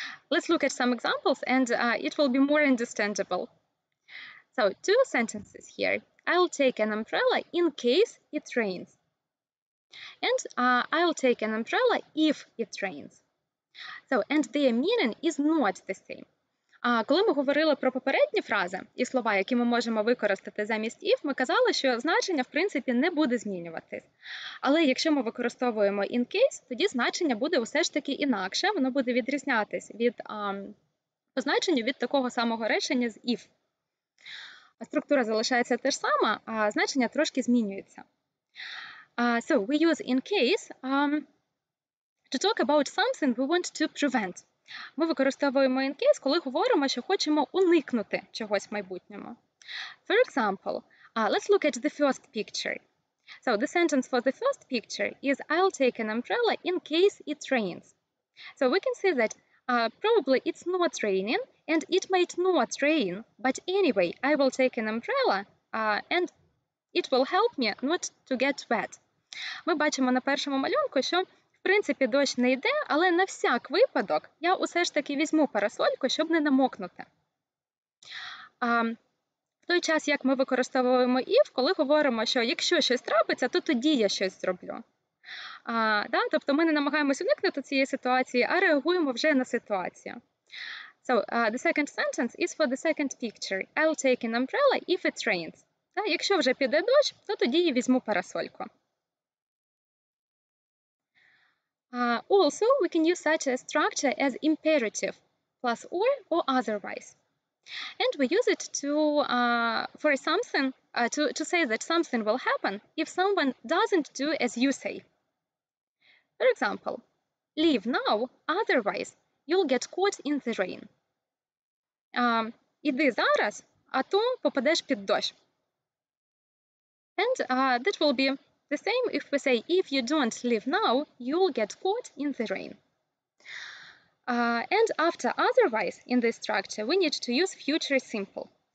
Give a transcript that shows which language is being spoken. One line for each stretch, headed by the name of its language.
English: Let's look at some examples and it will be more understandable. So 2 sentences here. I'll take an umbrella in case it rains. And I'll take an umbrella if it rains. So, and their meaning is not the same.
Ukrainian: Коли ми говорили про попередні фрази і слова, які ми можемо використати замість if, ми казали, що значення, в принципі, не буде змінюватись. Але якщо ми використовуємо in case, тоді значення буде усе ж таки інакше, воно буде відрізнятись від по значенню від такого самого речення з if. Структура залишається те ж сама, а значення трошки змінюється.
English: So we use in case to talk about something we want to prevent.
Ukrainian: Ми використовуємо in case, коли говоримо, що хочемо уникнути чогось в майбутньому.
English: For example, let's look at the first picture. So the sentence for the first picture is, I'll take an umbrella in case it rains. So we can say that probably it's not raining and it might not rain, but anyway, I will take an umbrella and it will help me not to get wet.
Ukrainian: Ми бачимо на першому малюнку, що в принципі дощ не йде, але на всяк випадок я усе ж таки візьму парасольку, щоб не намокнути. В той час, як ми використовуємо if, коли говоримо, що якщо щось трапиться, то тоді я щось зроблю. Тобто ми не намагаємось уникнути цієї ситуації, а реагуємо вже на ситуацію.
English: So, the second sentence is for the second picture. I'll take an umbrella if it rains.
Ukrainian: Якщо вже піде дощ, то тоді я візьму парасольку.
English: Also, we can use such a structure as imperative, plus or otherwise. And we use it for something, to say that something will happen if someone doesn't do as you say. For example, leave now, otherwise you'll get caught in the rain.
Ukrainian: Іди зараз, а то попадеш під дощ.
English: And that will be the same if we say, if you don't leave now, you'll get caught in the rain. And after otherwise in this structure, we need to use future simple.